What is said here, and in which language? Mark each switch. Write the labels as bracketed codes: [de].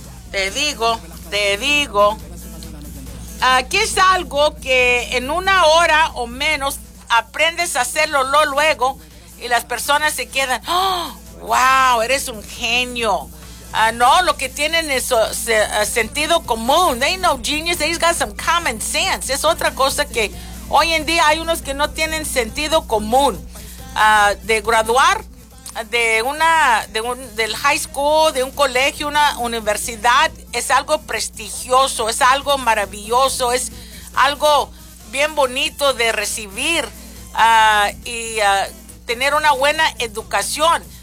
[es] Te digo. Aquí es algo que en una hora o menos aprendes a hacerlo luego y las personas se quedan, ¡oh, wow, eres un genio! No, lo que tienen es sentido común. [en] They ain't no genius, they got some common sense. [es] Es otra cosa que hoy en día hay unos que no tienen sentido común. De graduar del high school, de un colegio, una universidad, es algo prestigioso, es algo maravilloso, es algo bien bonito de recibir y tener una buena educación.